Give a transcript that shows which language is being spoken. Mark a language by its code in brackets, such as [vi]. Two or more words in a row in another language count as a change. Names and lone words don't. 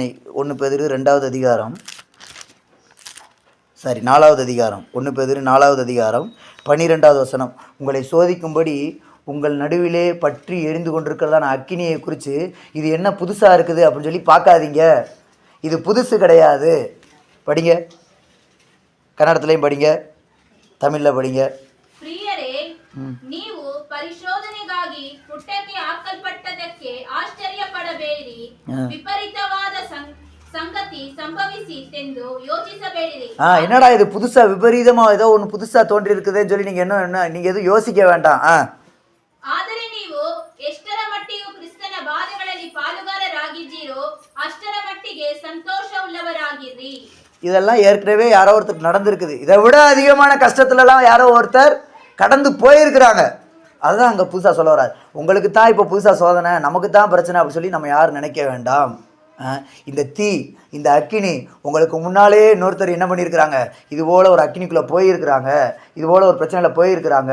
[ta] 1 பேதுரு 2வது அதிகாரம், 4வது அதிகாரம், 1 பேதுரு 4வது அதிகாரம் 12வது வசனம். உங்களை சோதிக்கும்படி உங்கள் நடுவிலே பற்றி எரிந்து கொண்டிருக்கிறதான அக்கினியை குறித்து இது என்ன புதுசாக இருக்குது அப்படின்னு சொல்லி பார்க்காதீங்க. இது புதுசு கிடையாது. படிங்க, கன்னடத்துலையும் படிங்க, தமிழில் படிங்க. [kn] ಪ್ರಿಯರೇ, ನೀವು ಪರಿಶೋಧನೆಗಾಗಿ ಪುಟ್ಟಕ್ಕೆ ಹಾಕಲ್ಪಟ್ಟದಕ್ಕೆ ಆಶ್ಚರ್ಯ ಪಡಬೇಡಿರಿ, ವಿಪರೀತವಾದ ಸಂಗತಿ ಸಂಭವಿಸಿತೆಂದು ಯೋಚಿಸಬೇಡಿರಿ. [ta] என்னடா இது புதுசா விபரீதமா ஏதோ ஒன்று புதுசா தோன்றி இருக்குதுன்னு சொல்லி நீங்க எதுவும் யோசிக்க வேண்டாம். [kn] ಆದರೆ ನೀವು ಎಷ್ಟರ ಮಟ್ಟಿಗೆ ಕ್ರಿಸ್ತನ ಬಾಧೆಗಳಲ್ಲಿ ಪಾಲುಗಾರರಾಗಿದ್ದೀರೋ ಅಷ್ಟರ ಮಟ್ಟಿಗೆ ಸಂತೋಷವುಳ್ಳವರಾಗಿರಿ. [ta] இதெல்லாம் ஏற்கனவே யாரோ ஒருத்தர் நடந்திருக்குது. இதை விட அதிகமான கஷ்டத்துலலாம் யாரோ ஒருத்தர் கடந்து போயிருக்கிறாங்க. அதுதான் அங்கே புதுசாக சொல்ல வராது. உங்களுக்கு தான் இப்போ புதுசாக சோதனை, நமக்கு தான் பிரச்சனை அப்படின்னு சொல்லி நம்ம யாரும் நினைக்க வேண்டாம். இந்த தீ, இந்த அக்கினி உங்களுக்கு முன்னாலே இன்னொருத்தர் என்ன பண்ணியிருக்கிறாங்க, இது போல் ஒரு அக்கினிக்குள்ளே போயிருக்கிறாங்க, இது போல் ஒரு பிரச்சனையில் போயிருக்கிறாங்க.